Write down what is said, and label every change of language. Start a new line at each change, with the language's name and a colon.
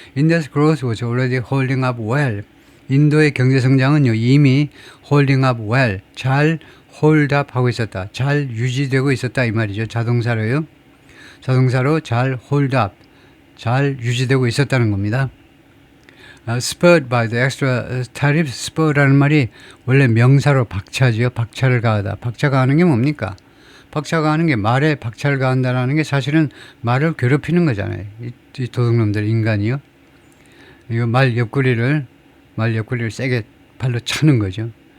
English: India's growth was already holding up well.
Korean: 인도의 경제 성장은요 이미
English: holding up well,
Korean: 잘
English: hold up
Korean: 하고 있었다, 잘 유지되고 있었다 이 말이죠. 자동사로 잘
English: hold up,
Korean: 잘 유지되고 있었다는 겁니다.
English: spurred by the extra tariff.
Korean: spur라는 말이 원래 명사로 박차지요. 박차를 가하다. 박차 가하는 게 뭡니까? 박차 가하는 게 말에 박차를 가한다는 게 사실은 말을 괴롭히는 거잖아요. 이 도둑놈들 인간이요. 이거 말 옆구리를 세게 발로 차는 거죠.